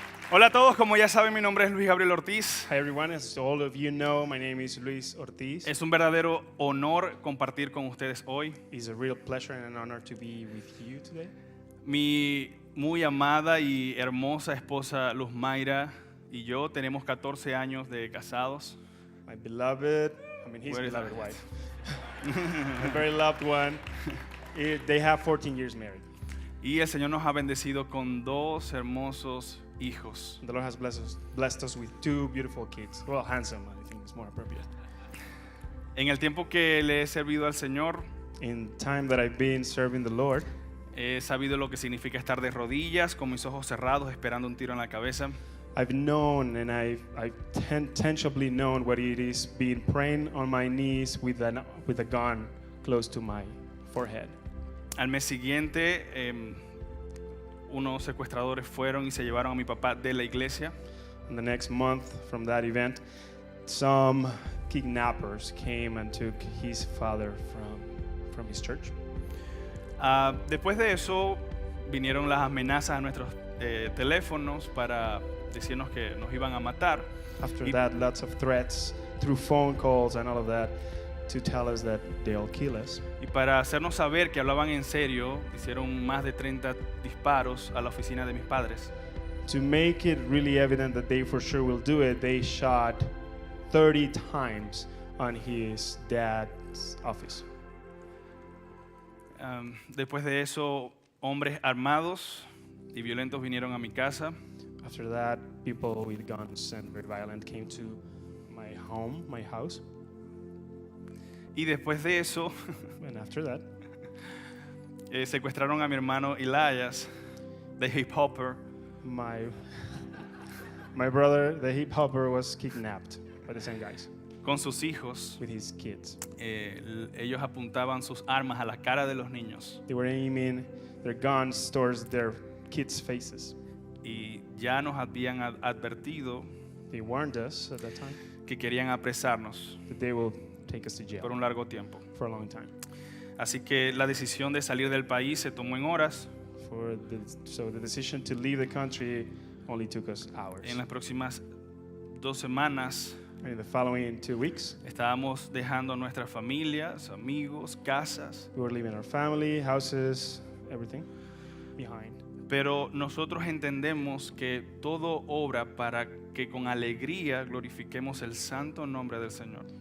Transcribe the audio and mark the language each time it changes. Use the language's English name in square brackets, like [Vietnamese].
[Spanish] Hola a todos, como ya saben, mi nombre es Luis Gabriel Ortiz. [English] Hi everyone, as all of you know, my name is Luis Ortiz. [Spanish] Es un verdadero honor compartir con ustedes hoy. [English] It's a real pleasure and an honor to be with you today. [Spanish] Mi muy amada y hermosa esposa Luz Mayra y yo tenemos 14 años de casados. [English] My beloved, his Where is beloved that? wife, my very loved one, they have 14 years married. [Spanish] Y el Señor nos ha bendecido con dos hermosos hijos. [English] The Lord has blessed us with two beautiful kids. Well, handsome, I think is more appropriate. [Spanish] En el tiempo que le he servido al Señor, [English] In time that I've been serving the Lord, [Spanish] he sabido lo que significa estar de rodillas, con mis ojos cerrados, esperando un tiro en la cabeza. [English] I've known and I've tangibly known what it is being praying on my knees with a gun close to my forehead. [Spanish] Al mes siguiente, unos secuestradores fueron y se llevaron a mi papá de la iglesia. [English] And the next month from that event, some kidnappers came and took his father from his church. [Spanish] Después de eso, vinieron las amenazas a nuestros teléfonos para decirnos que nos iban a matar. [English] After that, lots of threats through phone calls and all of that to tell us that they'll kill us. [Spanish] Y para hacernos saber que hablaban en serio, hicieron más de 30 disparos a la oficina de mis padres. [English] To make it really evident that they for sure will do it, they shot 30 times on his dad's office. [Spanish] Después de eso, hombres armados y violentos vinieron a mi casa. [English] After that, people with guns and very violent came to my house. [Spanish] Y después de eso, [English] And after that, [Spanish] secuestraron a mi hermano Elias, the hip hopper. [English] my brother, the hip hopper, was kidnapped by the same guys [Spanish] Con sus hijos, [English] with his kids. [Spanish] ellos apuntaban sus armas a la cara de los niños [English] They were aiming their guns towards their kids' faces. [Spanish] y ya nos habían advertido [English] They warned us at that time [Spanish] que querían apresarnos [English] that they will take us to jail [Spanish] por un largo tiempo. [English] for a long time. [Spanish] Así que la decisión de salir del país se tomó en horas. [English] So the decision to leave the country only took us hours. [Spanish] En las próximas 2 semanas [English] And in the following 2 weeks, [Spanish] estábamos dejando nuestras familias, amigos, casas, [English] we were leaving our family, houses, everything behind. [Spanish] pero nosotros entendemos que todo obra para que con alegría glorifiquemos el santo nombre del Señor.